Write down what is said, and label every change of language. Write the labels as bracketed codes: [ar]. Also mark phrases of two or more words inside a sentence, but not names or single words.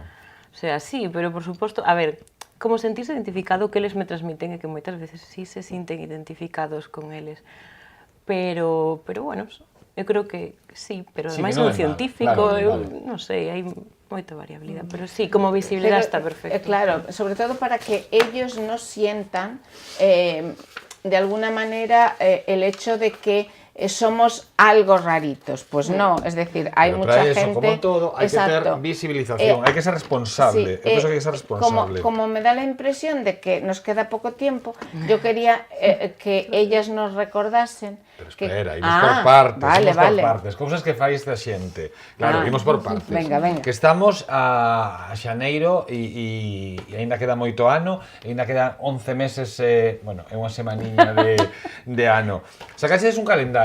[es] O sea, [gl] sí, pero por suposto, a ver, como sentirse identificado, que eles me transmiten é que moitas veces sí se sinten identificados con eles. Pero bueno, eu creo que sí, pero Sí, ademais que non é un é malo, científico, claro, eu vale. non sei, hai moita variabilidade, pero sí, como visibilidade está perfecto. [es] Claro, sobre todo para que ellos no sientan de alguna manera el hecho de que somos algo raritos, pues no, es decir, hay Pero mucha para eso, gente... como todo, hay que ter visibilización, hay que ser responsable. [gl] Eu penso que hai que ser responsable. [es] Como me da la impresión de que nos queda poco tiempo, yo quería que ellas nos recordasen... [gl] Pero espera, imos por partes, por partes, cousas que fai esta xente. Claro, imos por partes. Venga. Que estamos a xaneiro e aínda queda moito ano, aínda quedan 11 meses, bueno, é unha semaniña de ano. Sacaxedes un calendario.